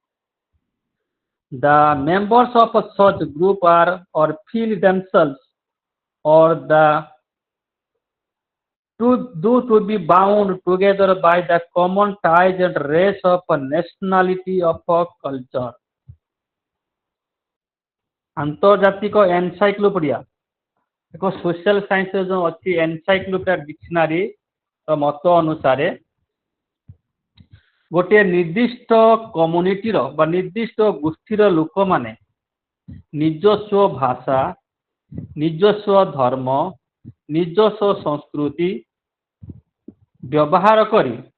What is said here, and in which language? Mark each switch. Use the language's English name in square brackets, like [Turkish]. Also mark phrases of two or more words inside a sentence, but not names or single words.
[English] The members of such group are or feel themselves or the to be bound together by the common ties and race of nationality of culture. [Odia] ଆନ୍ତର୍ଜାତିକ ଏନସାଇକ୍ଲୋପିଡ଼ିଆ ଏକ [English] social science [Odia] ଯେଉଁ ଅଛି [English] encyclopedia dictionary [Odia] ମତ ଅନୁସାରେ ଗୋଟିଏ ନିର୍ଦ୍ଦିଷ୍ଟ କମ୍ୟୁନିଟିର ବା ନିର୍ଦ୍ଦିଷ୍ଟ ଗୋଷ୍ଠୀର ଲୋକମାନେ ନିଜସ୍ୱ ଭାଷା, ନିଜସ୍ୱ ଧର୍ମ, ନିଜସ୍ୱ ସଂସ୍କୃତି ବ୍ୟବହାର କରି